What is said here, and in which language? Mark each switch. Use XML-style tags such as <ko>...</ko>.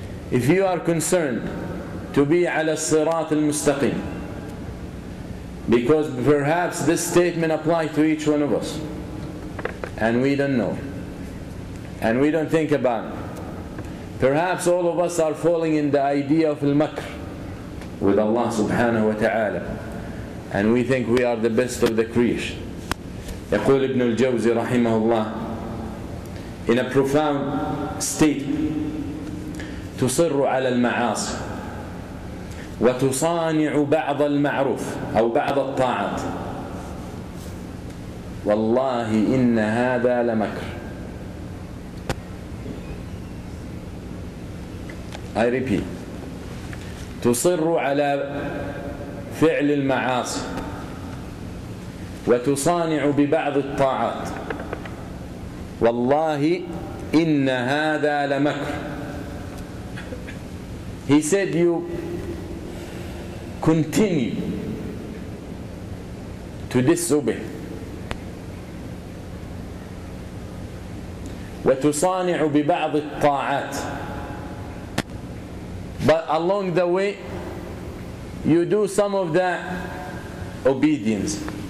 <en>If you are concerned to be</en> <ar>على الصراط المستقيم,</ar> <en>because perhaps this statement applies to each one of us and we don't know and we don't think about it. Perhaps all of us are falling in the idea of al-makr with Allah subhanahu wa ta'ala, and we think we are the best of the creation.</en> <ar>يقول ابن الجوزي رحمه الله</ar> <en>in a profound state:</en> <ar>تصر على المعاصي وتصانع بعض المعروف أو بعض الطاعات والله إن هذا لمكر.</ar> <en>I repeat:</en> <ar>تصر على فعل المعاصي وتصانع ببعض الطاعات والله إن هذا لمكر.</ar> <en>He said you continue to disobey</en> <ar>وتصانع ببعض الطاعات,</ar> <en>but along the way you do some of that obedience.</en>